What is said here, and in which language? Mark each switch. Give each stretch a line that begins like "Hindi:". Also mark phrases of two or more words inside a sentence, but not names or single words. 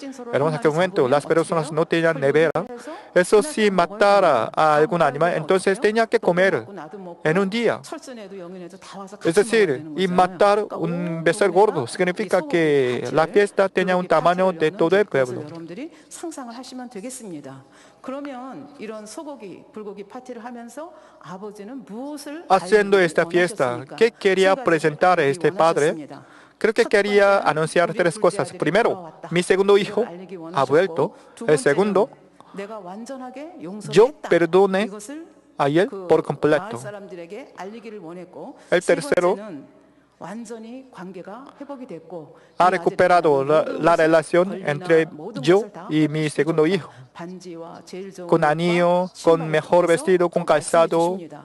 Spanish: En aquel momento las personas no tenían nevera, Eso si matara a algún animal, entonces tenía que comer en un día. Es decir, y matar un becerro gordo significa que la fiesta tenía un tamaño de todo el pueblo.
Korean: 여러분들이 상상을 하시면 되겠습니다. 그러면 이런 소고기, 불고기 파티를 하면서 아버지는 무엇을
Spanish: Haciendo esta fiesta, ¿qué quería presentar a este padre? Creo que quería anunciar tres cosas. Primero, mi segundo hijo ha vuelto. El segundo, yo perdone a él por completo. El tercero, ha recuperado la relación entre yo y mi segundo hijo, con anillo, con mejor vestido, con calzado.